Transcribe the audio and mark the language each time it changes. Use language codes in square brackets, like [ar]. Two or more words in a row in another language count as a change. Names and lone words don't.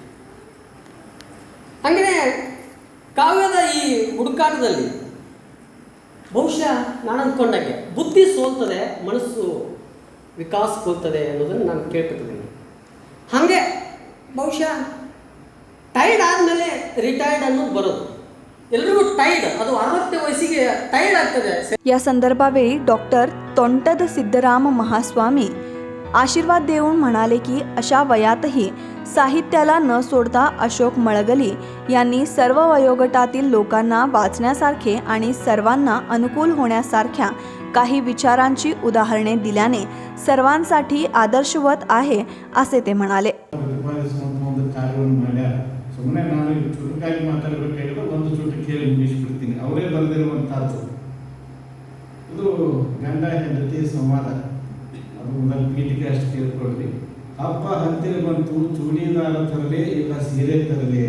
[kn] ಹಾಗೆಯೇ ಕಾವ್ಯದ ಈ ಹುಡುಕಾಟದಲ್ಲಿ ಬಹುಶಃ ನಾನು ಅಂದ್ಕೊಂಡಾಗೆ ಬುದ್ಧಿ ಸೋಲ್ತದೆ, ಮನಸ್ಸು ವಿಕಾಸಗೊಳ್ತದೆ ಅನ್ನೋದನ್ನು ನಾನು ಕೇಳ್ಪಟ್ಟಿದ್ದೇನೆ. ಹಾಗೆ ಬಹುಶಃ ಟೈರ್ಡ್ ಆದಮೇಲೆ ರಿಟೈರ್ಡ್ ಅನ್ನೋದು ಬರೋದು. ಎಲ್ರಿಗೂ ಟೈರ್ಡ್, ಅದು 60 ವಯಸ್ಸಿಗೆ ಟೈರ್ಡ್ ಆಗ್ತದೆ. [mr] या संदर्भावेळी डॉक्टर तोंटद सिद्धराम महास्वामी आशीर्वाद देऊन म्हणाले की अशा वयातही साहित्याला न सोडता अशोक मळगली यांनी सर्व वयोगटातील लोकांना वाचण्यासारखे आणि सर्वांना अनुकूल होण्यासारख्या काही विचारांची उदाहरणे दिल्याने सर्वांसाठी आदर्शवत आहे असे ते म्हणाले. [kn] ಸುಮ್ಮನೆ ನಾನು ಚುಟುಕಾಗಿ ಮಾತಾಡಬೇಕಾಗಿಲ್ಲ, ಒಂದು ಚುಟುಕು ಕೇಳಿ ಮುಗಿಸ್ಬಿಡ್ತೀನಿ. ಅವರೇ ಬರೆದಿರುವಂಥದ್ದು ಇದು ಗಂಡ ಹೆಂಡತಿ ಸಂವಾದ. ಅದು ಮೊದಲು ಪೀಠಿಗೆ ಅಷ್ಟು ತಿಳ್ಕೊಳ್ರಿ. ಹಬ್ಬ ಹತ್ತಿರ ಬಂತು, ಚೂಡಿದಾರ ತರಲೆ ಇಲ್ಲ ಸೀರೆ ತರಲೆ.